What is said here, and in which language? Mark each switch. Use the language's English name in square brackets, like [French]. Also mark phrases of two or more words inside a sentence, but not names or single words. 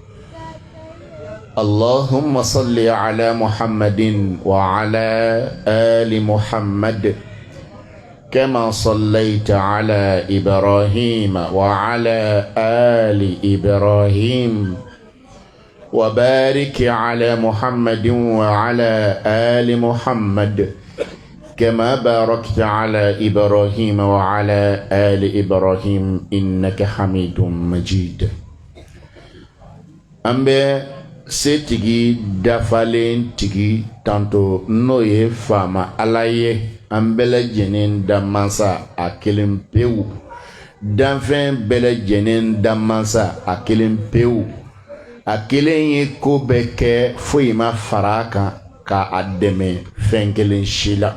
[Arabic] اللهم صل على محمد وعلى آل محمد كما صليت على إبراهيم وعلى آل إبراهيم وبارك على محمد وعلى آل محمد كما باركت على إبراهيم وعلى آل إبراهيم إنك حميد مجيد. [Bambara] أمبي setigi dafalen tigi tanto n'o ye faama ala ye an bɛɛ lajɛlen da mansa a kelen pewu danfɛn bɛɛ lajɛlen da mansa a kelen pewu a kelen ye ko bɛɛ kɛ foyi ma fara a kan ka a dɛmɛ fɛn kelen si la.